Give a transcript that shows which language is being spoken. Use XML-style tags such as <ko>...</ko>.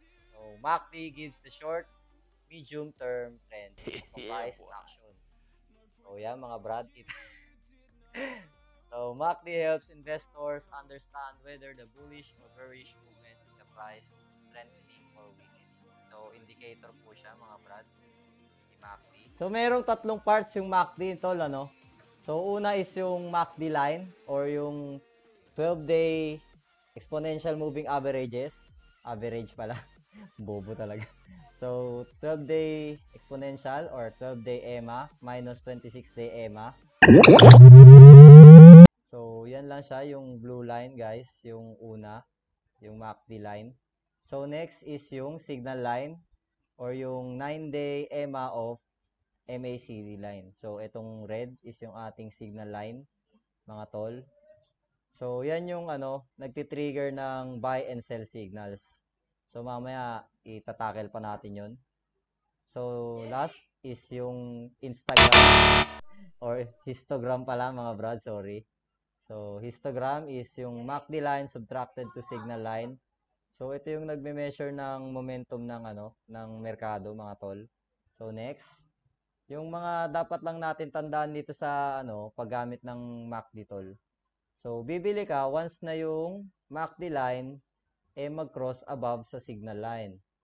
<en>So, MACD gives the short, medium-term trend of price action.</en> <tl>So, yan mga brad.</tl> <en>So, MACD helps investors understand whether the bullish or bearish movement in the price is strengthening or weakening.</en> <tl>So, indicator po siya mga brad, si MACD. So, merong tatlong parts yung MACD tol, ano? So, una is yung MACD line or yung 12-day exponential moving averages. Average pala. Bobo talaga.</tl> <en>So, 12-day exponential or 12-day EMA minus 26-day EMA.</en> <tl>So, yan lang siya, yung blue line, guys. Yung una, yung MACD line.</tl> <en>So, next is yung signal line or yung 9-day EMA of MACD line.</en> <tl>So, itong red is yung ating signal line, mga tol. So, yan yung nagtitrigger ng buy and sell signals. So, mamaya, itatakel pa natin yun. So, last is yung Instagram or histogram pala mga brad, sorry.</tl> <en>So, histogram is yung MACD line subtracted to signal line.</en> <tl>So, ito yung nagme-measure ng momentum ng merkado mga tol. So, next, yung mga dapat lang natin tandaan dito sa paggamit ng MACD tol. So, bibili ka once na yung MACD line mag-cross above sa signal line.</tl>